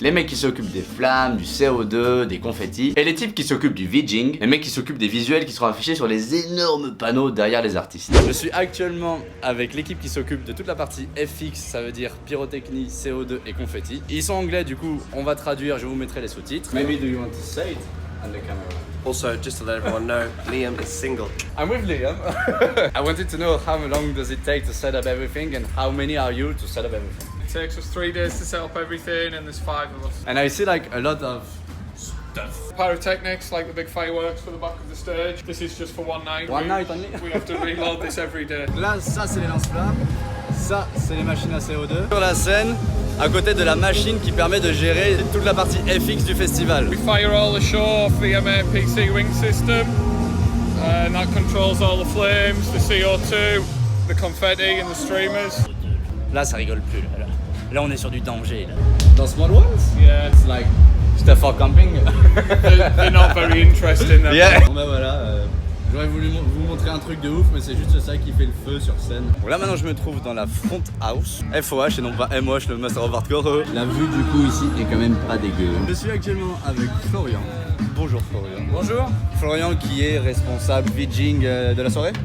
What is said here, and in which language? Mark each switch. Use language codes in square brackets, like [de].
[fr] Les mecs qui s'occupent des flammes, du CO2, des confettis, et les types qui s'occupent du VJing, les mecs qui s'occupent des visuels qui seront affichés sur les énormes panneaux derrière les artistes. Je suis actuellement avec l'équipe qui s'occupe de toute la partie FX, ça veut dire pyrotechnie, CO2 et confetti. Ils sont anglais, du coup, on va traduire, je vous mettrai les sous-titres. [en] Maybe do you want to say it on the camera? Also, just to let everyone know, Liam is single. I'm with Liam. I wanted to know how long does it take to set up everything and how many are you to set up everything? It takes us 3 days to set up everything and there's 5 of us. And I see like a lot of stuff. Pyrotechnics, like the big fireworks for the back of the stage. This is just for one night. One night only? We have to reload this every day. [fr] Là, ça c'est les lance-flammes, ça c'est les machines à CO2. Sur la scène, à côté de la machine qui permet de gérer toute la partie FX du festival. [en] We fire all the show off the MMPC ring system, and that controls all the flames, the CO2, the confetti and the streamers. [fr] Là, ça rigole plus. Là, on est sur du danger. Là. Dans Small Ones? [en] Yeah. It's like stuff for camping. They're not very interesting. Yeah. [fr] Bon bah voilà, j'aurais voulu vous montrer un truc de ouf, mais c'est juste ça qui fait le feu sur scène. Bon là maintenant je me trouve dans la Front House, FOH et non pas MOH, le Master of Hardcore. La vue du coup ici est quand même pas dégueu. Je suis actuellement avec Florian. Bonjour Florian. Bonjour. Florian qui est responsable VJing de la soirée.